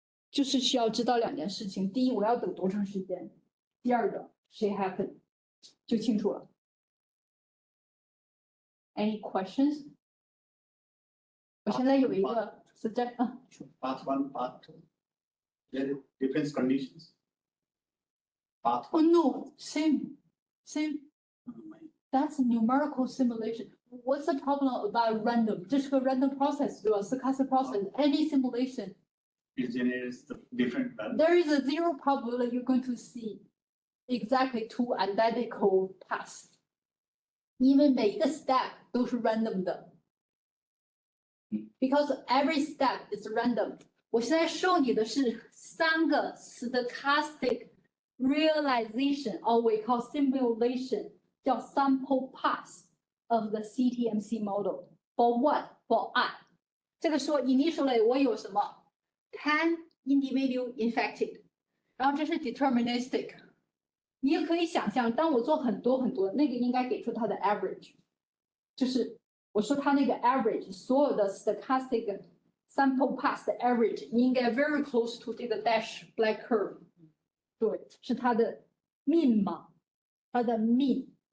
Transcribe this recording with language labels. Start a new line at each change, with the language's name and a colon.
Chinese: 就是需要知道2件事情：第一，我要等多长时间；第2个，谁 happen， 就清楚了。
English: Any questions？
Chinese: 我现在有一个 suggest
English: Path 1, path 2. There are different conditions. Path 1. Oh no, same. Same. That's numerical simulation. What's the problem about random?
Chinese: 这是个 random process, 对吧 ？
English: Stochastic process. Any simulation. It generates the different values. There is a zero probability you're going to see exactly two identical paths.
Chinese: 因为每一个 step 都是 random 的。
English: Because every step is random.
Chinese: 我现在授你的是3个 stochastic realization,
English: or we call simulation,
Chinese: 叫 sample path of the CTMC model.
English: For what? For I.
Chinese: 这个说 initially 我有什么 10 individual infected. 然后这是 deterministic. 你也可以想象，当我做很多，那个应该给出它的 average， 就是我说它那个 average， 所有的 stochastic sample path 的 average 应该
English: very close to
Chinese: 这个 dash black curve， 对，是它的 mean 嘛，它的 mean。